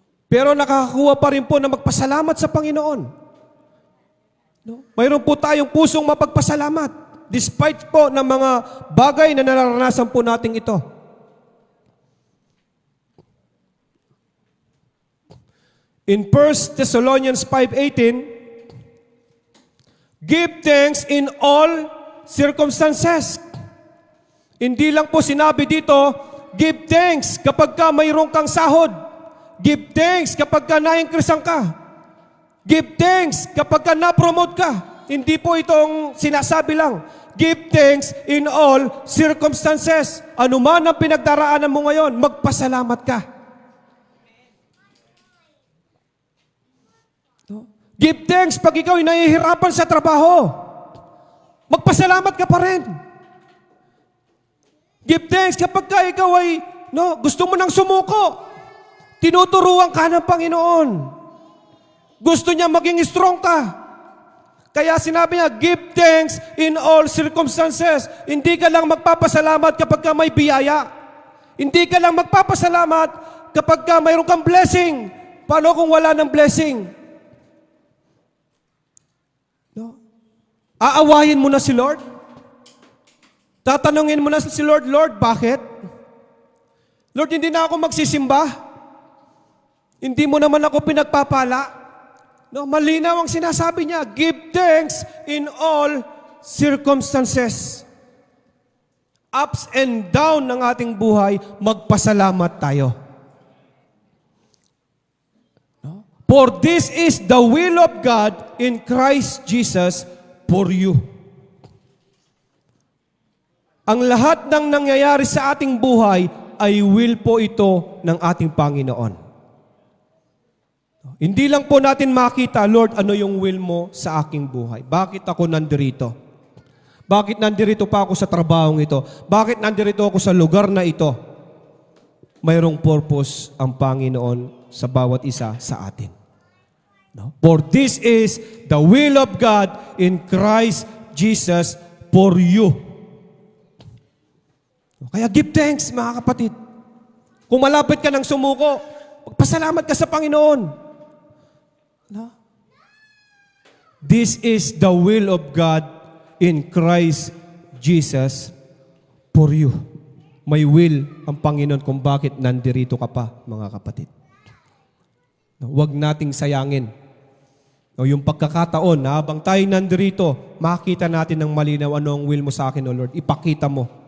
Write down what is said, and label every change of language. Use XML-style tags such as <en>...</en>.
<tl>Pero nakakakuha pa rin po na magpasalamat sa Panginoon. No? Mayroon po tayong pusong mapagpasalamat despite po ng mga bagay na nararanasan po natin ito.</tl> <en>In 1 Thessalonians 5:18, give thanks in all circumstances.</en> <tl>Hindi lang po sinabi dito,</tl> <en>give thanks</en> <tl>kapag ka mayroon kang sahod.</tl> <en>Give thanks</en> <tl>kapag ka na-increasean ka. Give thanks kapag ka na-promote ka. Hindi po itong sinasabi lang.</tl> <en>Give thanks in all circumstances.</en> <tl>Ano man ang pinagdaraanan mo ngayon, magpasalamat ka.</tl> <en>Give thanks</en> <tl>pag ikaw ay nahihirapan sa trabaho. Magpasalamat ka pa rin. Give thanks kapag ka ikaw ay no, gusto mo nang sumuko. Tinuturuan ka ng Panginoon. Gusto niya maging strong ka. Kaya sinabi niya,</tl> <en>give thanks in all circumstances.</en> <tl>Hindi ka lang magpapasalamat kapag ka may biyaya. Hindi ka lang magpapasalamat kapag ka mayroon kang blessing. Paano kung wala ng blessing? No? Aawayin mo na si Lord? Tatanungin mo na si Lord, Lord, bakit? Lord, hindi na ako magsisimba. Hindi mo naman ako pinagpapala. No, malinaw ang sinasabi niya,</tl> <en>give thanks in all circumstances. Ups and down</en> <tl>ng ating buhay, magpasalamat tayo. No?</tl> <en>For this is the will of God in Christ Jesus for you.</en> <tl>Ang lahat ng nangyayari sa ating buhay ay will po ito ng ating Panginoon. Hindi lang po natin makita, Lord, ano yung will mo sa aking buhay? Bakit ako nandirito? Bakit nandirito pa ako sa trabahong ito? Bakit nandirito ako sa lugar na ito? Mayroong purpose ang Panginoon sa bawat isa sa atin. No?</tl> <en>For this is the will of God in Christ Jesus for you.</en> <tl>Kaya</tl> <en>give thanks,</en> <tl>mga kapatid. Kung malapit ka ng sumuko, magpasalamat ka sa Panginoon. No?</tl> <en>This is the will of God in Christ Jesus for you.</en> <tl>May will ang Panginoon kung bakit nandirito ka pa, mga kapatid. No, huwag nating sayangin. No, yung pagkakataon na habang tayo nandirito, makita natin ng malinaw ano ang will mo sa akin, O Lord. Ipakita mo.</tl>